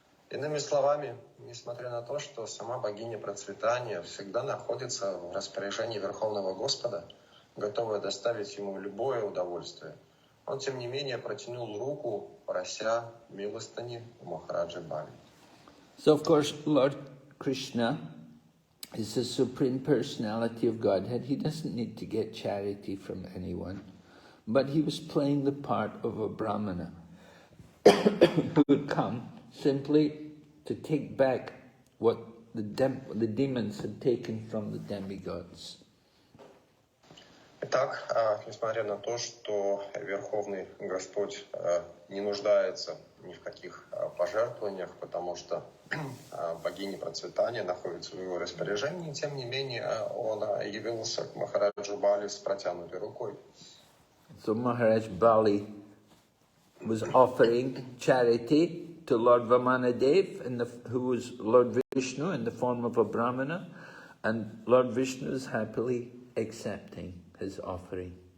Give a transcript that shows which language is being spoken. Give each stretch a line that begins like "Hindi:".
Russian: Иными словами, несмотря на то, что сама богиня процветания всегда находится в распоряжении Верховного Господа, готовая доставить ему любое удовольствие, он, тем не менее, протянул руку, прося милостыни у Махараджи Бали.
English: So, of course, Lord Krishna is the Supreme Personality of Godhead. He doesn't need to get charity from anyone. But he was playing the part of a Brahmana who would come simply to take back what the demons had taken from the demigods.
Russian: Итак, несмотря на то, что Верховный Господь не нуждается ни в каких пожертвованиях, потому что богиня процветания находится в его распоряжении, тем не менее он явился к Махараджу Бали с протянутой рукой.
English: So Maharaj Bali was offering charity to Lord Vamanadev, who was Lord Vishnu in the form of a Brahmana, and Lord Vishnu is happily accepting his offering.